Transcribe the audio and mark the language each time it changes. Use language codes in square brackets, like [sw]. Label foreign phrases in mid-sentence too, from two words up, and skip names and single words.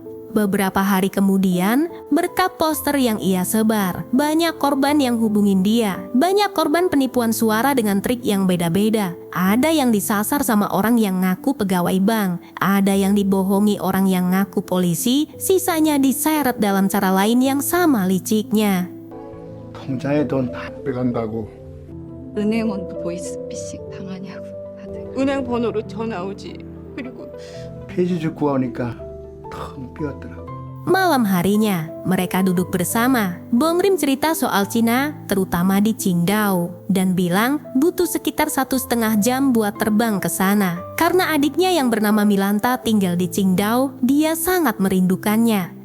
[id] Beberapa hari kemudian, berkat poster yang ia sebar, banyak korban yang hubungin dia. Banyak korban penipuan suara dengan trik yang beda-beda. Ada yang disasar sama orang yang ngaku pegawai bank, ada yang dibohongi orang yang ngaku polisi, sisanya diseret dalam cara lain yang sama liciknya. [ko] 통장에 돈 다 빼간다고. 은행원도 보이스피싱 당하냐고 다들. 은행 번호로 전화 오지. 그리고 폐지주 구하니까 텅 비었더라. [id] Malam harinya, mereka duduk bersama. Bong Rim cerita soal Cina, terutama di Qingdao, dan bilang butuh sekitar 1,5 jam buat terbang ke sana. Karena adiknya yang bernama Milanta tinggal di Qingdao, dia sangat merindukannya.